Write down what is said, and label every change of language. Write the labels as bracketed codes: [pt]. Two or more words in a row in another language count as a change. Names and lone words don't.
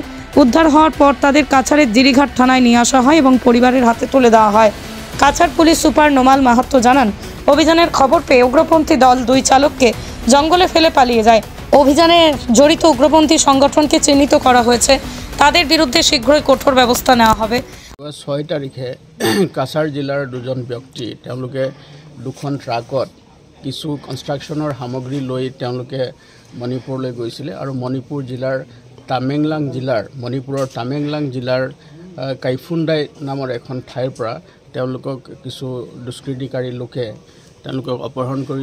[bn] উদ্ধার হওয়ার পর তাদের কাছাড়ের জিরিঘাট থানায় নিয়ে আসা হয় এবং পরিবারের হাতে তুলে দেওয়া হয়। কাছাড় পুলিশ সুপার নোমাল মাহাত্তো জানান, অভিযানের খবর পেয়ে উগ্রপন্থী দল দুই চালককে জঙ্গলে ফেলে পালিয়ে যায়। অভিযানে জড়িত উগ্রপন্থী সংগঠনকে চিহ্নিত করা হয়েছে। তাদের বিরুদ্ধে শীঘ্রই কঠোর ব্যবস্থা নেওয়া হবে। [as] 6 তাৰিখে কাছাড় জিলাৰ দুজন ব্যক্তি তেওঁলোকে দুখন ট্ৰাকত কিছু কনষ্ট্ৰাকশ্যনৰ সামগ্ৰী লৈ তেওঁলোকে মণিপুৰলৈ গৈছিলে আৰু মণিপুৰ জিলাৰ মণিপুৰৰ তামেংলং জিলাৰ কাইফুণ্ডাই নামৰ এখন ঠাইৰ পৰা তেওঁলোকক কিছু দুষ্কৃতিকাৰী লোকে তেওঁলোকক অপহৰণ